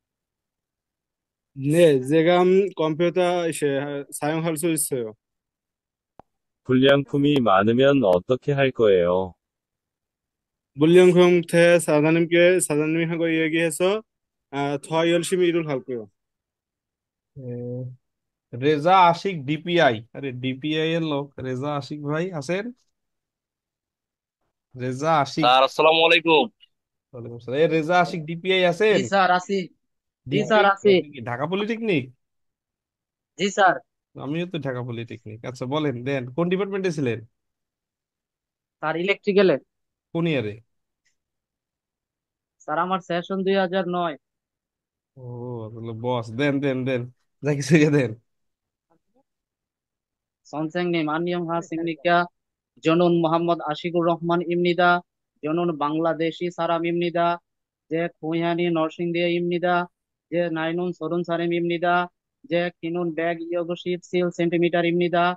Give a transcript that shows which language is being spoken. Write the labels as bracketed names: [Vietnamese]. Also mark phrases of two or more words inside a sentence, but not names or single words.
[Korean] 네, 제가 컴퓨터 사용할 수 있어요. 불량품이 많으면 어떻게 할 거예요? 물량형태 사장님하고 얘기해서 더 열심히 일을 할 거예요. [Bangla] রেজা আশিক ডিপিআই, আরে ডিপিআই এর লোক রেজা আশিক ভাই আছেন? রেজা আশিক, [Arabic] স্যার السلام عليكم. وعليكم السلام. [Bangla] এই রেজা আশিক ডিপিআই আছেন? জি স্যার আছি। জি স্যার ডিপিআই আছি। কি ঢাকা পলিটেকনিক? জি স্যার। আমিও তো ঢাকা পলিটেকনিক। আচ্ছা বলেন, দেন কোন ডিপার্টমেন্টে ছিলেন? স্যার ইলেকট্রিক্যালে। কোন ইয়ারে? স্যার আমার সেশন 2009। ও, বস, দেন দেন দেন, যা কিছু দেন। [Korean] 선생님 안녕하십니까? 저는 모함መদ 아시কুর রহমান 입니다. 저는 방글라데시 사람입니다. 제 고향이 너싱대입니다. 제 나이는 30살입니다. 제 키는 127cm입니다.